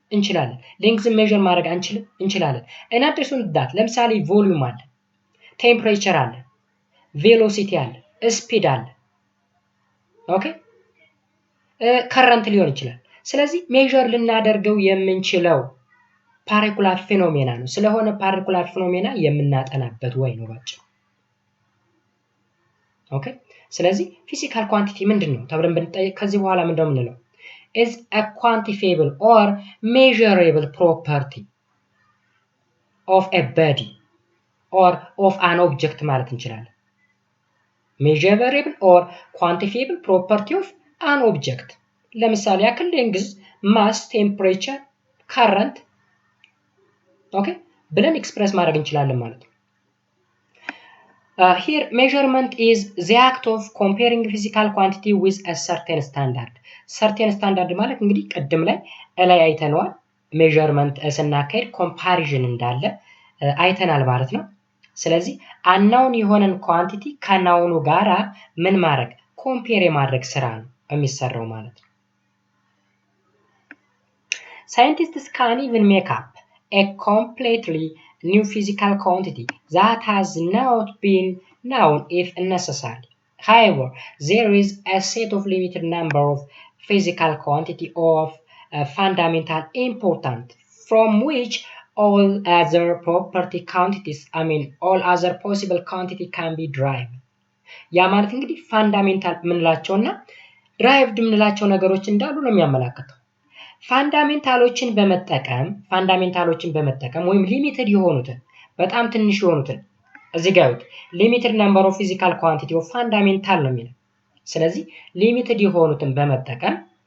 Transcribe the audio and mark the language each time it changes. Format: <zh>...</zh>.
<am>እንችላለን። ሌንግዝን ሜዠር ማድረግ አንችልም? እንችላለን። እና አዲሱን ዳት ለምሳሌ ቮሊዩም አለ፣ ቴምፕሬቸር አለ፣ ቬሎሲቲ አለ፣ ስፒድ አለ። ኦኬ ከረንት ሊሆን ይችላል። ስለዚህ ሜዠር ልናደርገው የምንችለው ፓርቲኩላር ፌኖሜና ነው። ስለሆነ ፓርቲኩላር ፌኖሜና የምናጠናበት ወይ ነው ባጭሩ። ኦኬ ስለዚህ ፊዚካል ኳንቲቲ ምንድነው ተብለን ብንጠይቅ ከዚህ በኋላ ምንድነው የምንለው?</am> <en>is a quantifiable or measurable property of a body or of an object</en> <am>ማለት እንችላለን።</am> <en>measurable or quantifiable property of an object</en> <am>ለምሳሌ ያክል ሌንግዝ፣ ማስ፣ ቴምፕሬቸር፣ ከረንት ኦኬ ብለን ኤክስፕረስ ማድረግ እንችላለን ማለት ነው።</am> <en>Here measurement is the act of comparing physical quantity with a certain standard. certain standard</en> <am>ማለት እንግዲህ ቅድም ላይ አይተነዋል። measurement ስናካሄድ ኮምፓሪዥን እንዳለ አይተናል ማለት ነው። ስለዚህ አናውን የሆነን ኳንቲቲ ከናውኑ ጋራ ምን ማድረግ ኮምፔር የማድረግ ስራ ነው የሚሰራው ማለት ነው።</am> <en>Scientists can even make up a completely new physical quantity that has not been known if necessary. However, there is a set of limited number of physical quantity of fundamental importance from which all other property quantities, all other possible quantity can be derived.</en> <am>ያ ማለት እንግዲህ ፋንዳሜንታል ምንላቸውና ድራይቭድ ምንላቸው ነገሮች እንዳሉ ነው የሚያመላክተው። ፋንዳሜንታሎችን በመጠቀም ወይም ሊሚትድ የሆኑትን በጣም ትንሽ የሆኑትን እዚህ ጋር ሊሚትድ ነምበር ኦፍ ፊዚካል ኳንቲቲ ኦፍ ፋንዳሜንታል ነው የሚለው። ስለዚህ ሊሚትድ የሆኑትን በመጠቀም</am>